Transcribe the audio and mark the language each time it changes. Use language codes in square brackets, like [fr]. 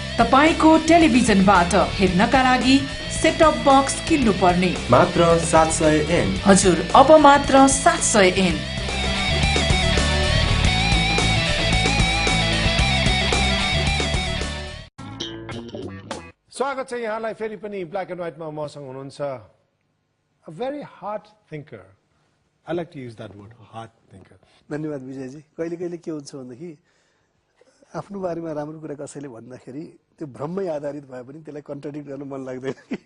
[ne] तपाईको टेलिभिजनबाट हेर्नका लागि सेटअप बक्स किन्नु पर्ने, मात्र 700 एन। हजुर, अब मात्र 700 एन। स्वागत छ यहाँलाई फेरि पनि ब्ल्याक एन्ड व्हाइटमा। मसँग हुनुहुन्छ [en] a very hard thinker. I like to use that word, hard thinker. [ne] धन्यवाद विजयजी। कहिले कहिले के हुन्छ भनेदेखि आफ्नो बारेमा राम्रो कुरा कसैले भन्दाखेरि त्यो भ्रममै आधारित भए पनि त्यसलाई कन्ट्राडिक्ट गर्न मन लाग्दैन।